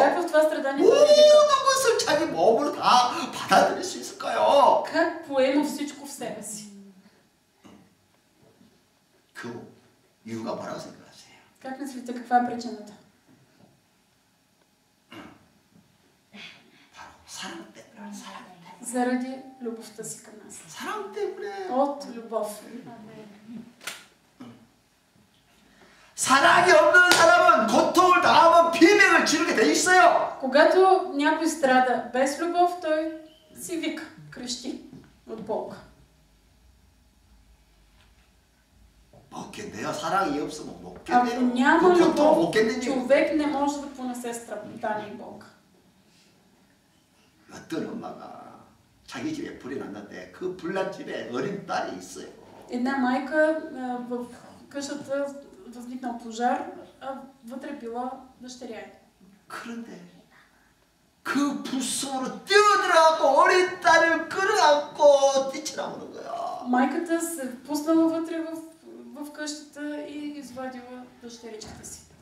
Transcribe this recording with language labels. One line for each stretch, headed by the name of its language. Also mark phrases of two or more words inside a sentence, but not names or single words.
Bulgarian: Как в това страдание той не
Korean: 모든
Bulgarian: вика?
Korean: 것을 자기 몸으로 다 받아들일 수 있을까요?
Bulgarian: Как поема всичко в себе си?
Korean: 그 이유가 뭐라고 생각하세요?
Bulgarian: Как мислите, каква е причината?
Korean: 바로 사랑 때문에. 사랑 때문에.
Bulgarian: Заради любовта си към нас.
Korean: 사랑 때문에.
Bulgarian: От любов.
Korean: 사랑이 없는 사람은 고통을 당하면 비명을 지르게 돼 있어요.
Bulgarian: Когато някой страда без любов, той си вика, крещи от болка.
Korean: 못 견뎌요. 사랑이 없으면 못
Bulgarian: Ако
Korean: 견뎌요.
Bulgarian: няма
Korean: 그 고통 못
Bulgarian: любов,
Korean: 견디니
Bulgarian: човек не може да понесе страдание и болка.
Korean: 어떤 엄마가 자기 집에 불이 났는데 그 불난 집에 어린 딸이 있어요.
Bulgarian: Една майка в къщата възникнал пожар, а вътре била дъщеря ѝ.
Korean: 그런데 그 불속으로 뛰어들어가고 어린 딸을 끌어안고 뛰쳐나오는 거야.
Bulgarian: Майката се впуснала вътре в къщата и извадила дъщеричката си.